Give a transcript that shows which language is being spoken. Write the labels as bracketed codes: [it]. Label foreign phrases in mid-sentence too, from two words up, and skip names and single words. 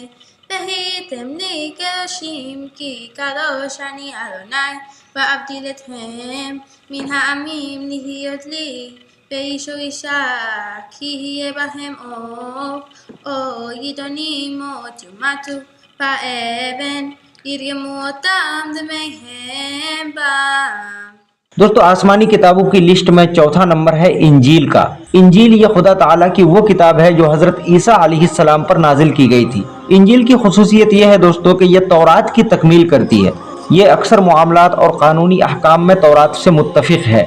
[he] והייתם לי קדושים, כי קדוש אני אדוני, ואבדיל אתכם מן העמים להיות לי, ואיש ואישה, כי יהיה בהם אור ידונים מות יומתו באבן, ירגמו אותם דמיהם בם۔ [ur] دوستو آسمانی کتابوں کی لسٹ میں چوتھا نمبر ہے انجیل کا۔ انجیل یہ خدا تعالیٰ کی وہ کتاب ہے جو حضرت عیسیٰ علیہ السلام پر نازل کی گئی تھی۔ انجیل کی خصوصیت یہ ہے دوستو کہ یہ تورات کی تکمیل کرتی ہے۔ یہ اکثر معاملات اور قانونی احکام میں تورات سے متفق ہے۔